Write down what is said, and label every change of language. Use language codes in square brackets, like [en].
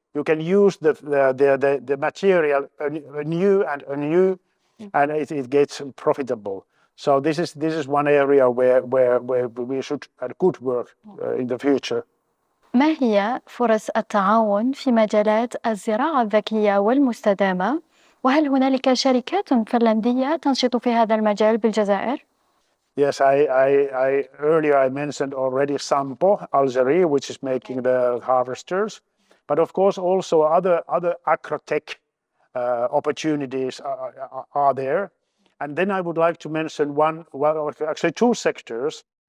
[en] You can use the material anew, and it gets profitable. So this is one area where we should and could work in the future. [ar] ما هي فرص التعاون في مجالات الزراعة الذكية والمستدامة؟ وهل هنالك شركات فنلندية تنشط في هذا المجال بالجزائر؟ [en] Yes, earlier I mentioned already Sampo, Algeria, which is making the harvesters, but of course also other agrotech opportunities are there. And then I would like to mention actually two sectors.